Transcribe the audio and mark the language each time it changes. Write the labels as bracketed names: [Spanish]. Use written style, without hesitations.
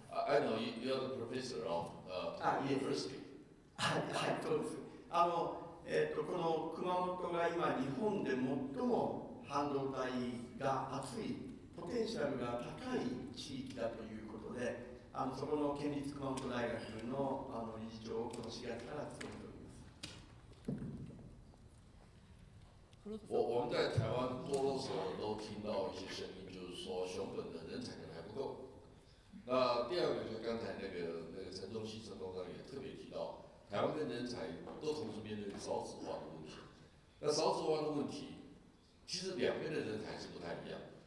[English] I know you are the professor of university. [Japanese] はい、そうです。この熊本が今日本で最も半導体が熱いポテンシャルが高い地域だということで、そこの県立熊本大学の理事長をこの4月から務めております。 [Chinese] 我们在台湾多多少少都听到一些声音，就是说熊本的人才可能还不够。那第二个就是刚才那个陈忠熙陈董事长也特别提到，台湾跟人才都同时面对少子化的问题。那少子化的问题，其实两边的人才是不太一样。